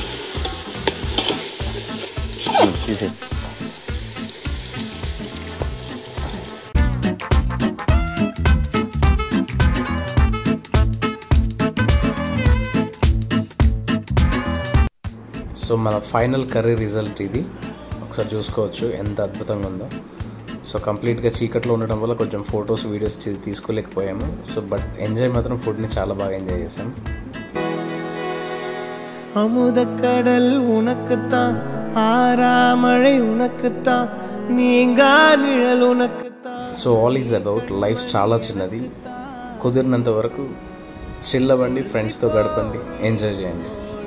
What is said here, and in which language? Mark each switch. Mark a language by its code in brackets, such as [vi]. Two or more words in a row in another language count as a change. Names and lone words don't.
[te] తీసే సో మన [en] final curry result [te] ఇది. ఒకసారి చూసుకోవచ్చు ఎంత అద్భుతంగా ఉందో. [en] so complete [te] చీకట్లో ఉండడం వల్ల కొంచెం [en] photos videos [te] తీసుకోలేకపోయాము. [en] so but enjoy [te] మాత్రం ఫుడ్ని చాలా బాగా ఎంజాయ్ చేసాం. [ta] அமுதக்கடல் உனக்குத்தான், ஆறாமழை உனக்குத்தான், நீங்கா நிழல் உனக்குத்தான். [en] so all is about life [te] చాలా చిన్నది. కుదిరినంత వరకు చిల్ అవ్వండి, ఫ్రెండ్స్తో గడపండి, ఎంజాయ్ చేయండి.